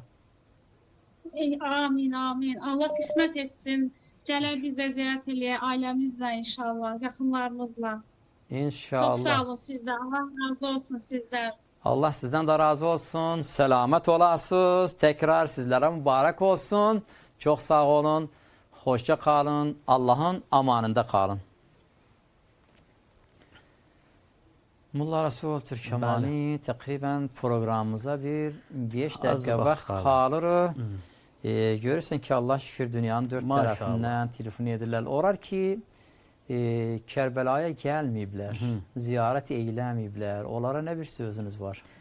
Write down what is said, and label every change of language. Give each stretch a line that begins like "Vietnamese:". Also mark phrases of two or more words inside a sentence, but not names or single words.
Azerbaijani: Amin, amin. Allah qismət etsin. Gələr biz də ziyarət eləyək ailəmizlə inşallah, yaxınlarımızla. İnşallah. Çox sağ olun sizdə. Allah razı olsun sizdən. Allah sizdən də razı olsun.
Turkish: Selamet olasınız.
Azerbaijani: Tekrar sizlərə mübarək olsun. Çox sağ olun.
Turkish: Hoşça kalın. Allah'ın amanında kalın.
Azerbaijani: Mulla Resul Türkmeni təqribən proqramımıza bir 5 dəqiqə vaxt qalır. Görürsən ki Allah şükür dünyanın dört tərəfindən telefon edirlər. Olar ki Kərbəlaya gəlməyiblər, ziyarət eyləməyiblər. Onlara nə bir sözünüz var?